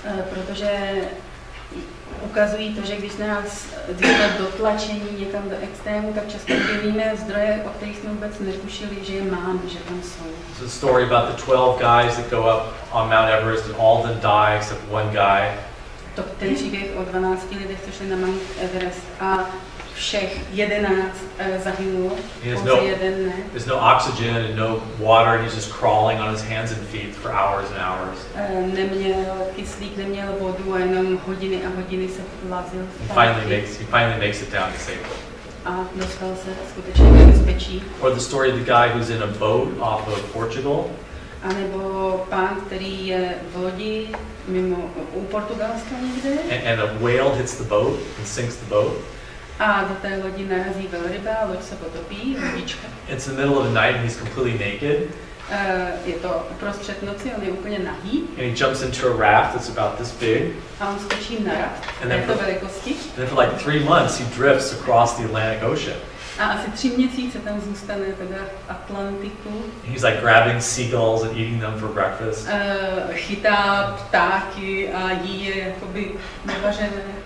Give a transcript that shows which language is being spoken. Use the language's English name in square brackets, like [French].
[Czech] Protože ukazují to, že když jsme dotlačení někam do extrému, tak často objevíme zdroje, o kterých jsme vůbec netušili, že je máme, že tam jsou. [English] It's a story about the 12 guys that go up on Mount Everest and all of them die except one guy. [Czech] Ten příběh o 12 lidech, co šli na Mount Everest a všech 11 zahynulo, pouze jeden ne. [English] There's no oxygen and no water, and he's just crawling on his hands and feet for hours and hours. [Czech] Neměl kyslík, neměl vodu a jenom hodiny a hodiny se plazil. [English] He finally makes it down to safety. [Czech] A dostal se skutečně do bezpečí. [English] Or the story of the guy who's in a boat off of Portugal. [Czech] A nebo pán, který je v lodi u Portugalska někde. [English] And a whale hits the boat and sinks the boat. [Czech] A do té lodi narazí velryba, loď se potopí, lodička. [English] It's the middle of the night and he's completely naked. [Czech] Je to uprostřed noci, on je úplně nahý. [English] And he jumps into a raft that's about this big. [Czech] A on skočí na raft [English] And [Czech] této velikosti. [English] And then for like 3 months he drifts across the Atlantic Ocean. [Czech] A asi 3 měsíce tam zůstane teda v Atlantiku. [English] He's like grabbing seagulls and eating them for breakfast. [Czech] Chytá ptáky a jí je jakoby nevařené.